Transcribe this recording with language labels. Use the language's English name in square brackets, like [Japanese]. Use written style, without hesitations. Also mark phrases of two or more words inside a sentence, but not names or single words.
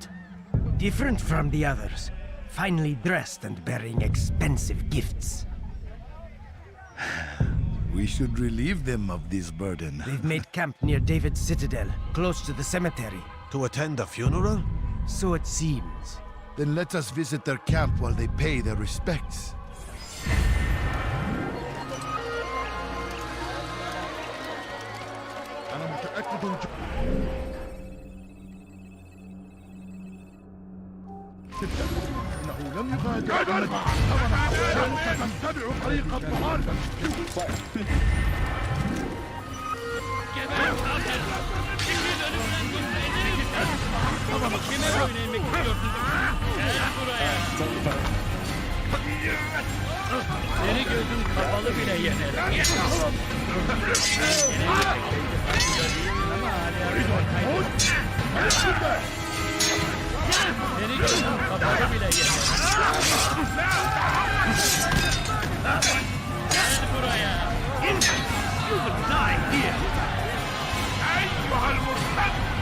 [English] Different from the others. Finely dressed and bearing expensive gifts. We should relieve them of this burden. They've made camp near David's citadel, close to the cemetery. To attend a funeral? So it seems. Then let us visit their camp while they pay their respects. [Arabic] إنه لم يغادر تتبع طريق الضلال. [Turkish] Seni gözün kapalı bile yener. Seni gözün kapalı bile yener. Gel buraya. [English] You will die here. [Arabic] أيها المرتد.